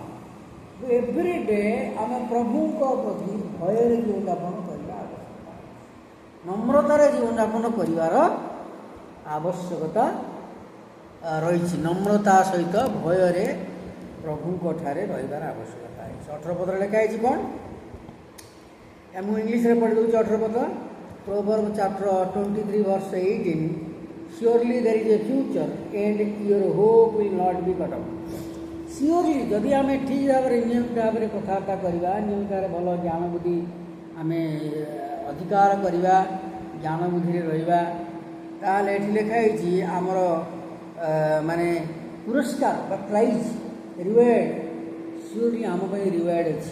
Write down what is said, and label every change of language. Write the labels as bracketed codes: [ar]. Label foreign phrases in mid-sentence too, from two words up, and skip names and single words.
[en] every day [or] ଆମେ ପ୍ରଭୁଙ୍କ ପ୍ରତି ଭୟରେ ଜୀବନଯାପନ କରିବା ଆବଶ୍ୟକତା, ନମ୍ରତାରେ ଜୀବନଯାପନ କରିବାର ଆବଶ୍ୟକତା ରହିଛି। ନମ୍ରତା ସହିତ ଭୟରେ ପ୍ରଭୁଙ୍କ ଠାରେ ରହିବାର ଆବଶ୍ୟକତା ଅଛି। 18 ପଦରେ ଲେଖା ହେଇଛି କ'ଣ? ମୁଁ ଇଂଲିଶରେ ପଢ଼ି ଦେଉଛି 18 ପଦ। [en] Proverbs chapter 23:18, surely there is a future and your hope will not be cut off। [or] ସିଓରଲି ଯଦି ଆମେ ଠିକ୍ ଭାବରେ ନିୟମିତ ଭାବରେ କଥାବାର୍ତ୍ତା କରିବା, ନିୟମିତ ଭାବରେ ଭଲ ଜ୍ଞାନ ବୁଦ୍ଧି ଆମେ ଅଧିକାର କରିବା, ଜ୍ଞାନ ବୁଦ୍ଧିରେ ରହିବା, ତାହେଲେ ଏଠି ଲେଖା ହେଇଛି ଆମର ମାନେ ପୁରସ୍କାର ବା ପ୍ରାଇଜ୍, ରିୱାର୍ଡ଼, ସିଓରଲି ଆମ ପାଇଁ ରିୱାର୍ଡ଼ ଅଛି।